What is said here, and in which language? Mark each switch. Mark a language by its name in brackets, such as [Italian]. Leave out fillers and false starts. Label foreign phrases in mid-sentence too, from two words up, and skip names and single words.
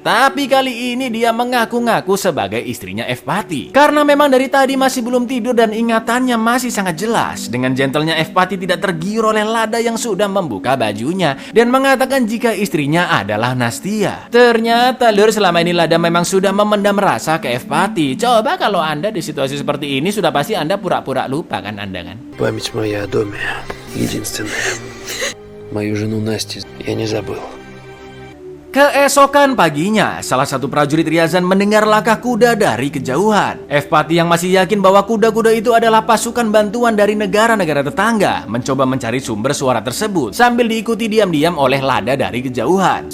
[Indonesian] Tapi kali ini dia mengaku-ngaku sebagai istrinya Evpati karena memang dari tadi masih belum tidur dan ingatannya masih sangat jelas. Dengan gentlenya Evpati tidak tergiur oleh Lada yang sudah membuka bajunya dan mengatakan jika istrinya adalah Nastia. Ternyata lur, selama ini Lada memang sudah memendam rasa ke Evpati. Coba kalau Anda di situasi seperti ini, sudah pasti Anda pura-pura lupa kan Anda kan? [Russian] Память моя о доме единственная. Мою жену Настю я не забыл. [Indonesian] Keesokan paginya, salah satu prajurit Ryazan mendengar langkah kuda dari kejauhan. Evpati yang masih yakin bahwa kuda-kuda itu adalah pasukan bantuan dari negara-negara tetangga mencoba mencari sumber suara tersebut sambil diikuti diam-diam oleh Lada dari kejauhan.